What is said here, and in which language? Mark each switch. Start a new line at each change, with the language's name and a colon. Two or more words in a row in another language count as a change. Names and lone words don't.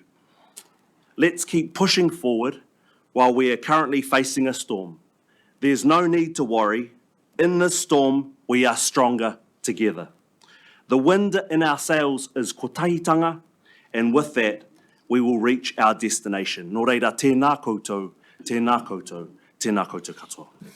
English: Let's keep pushing forward while we are currently facing a storm. There's no need to worry. In this storm, we are stronger together. The wind in our sails is kotahitanga, and with that, we will reach our destination.
Māori: Nō reira, tēnā koutou, tēnā koutou, tēnā koutou katoa.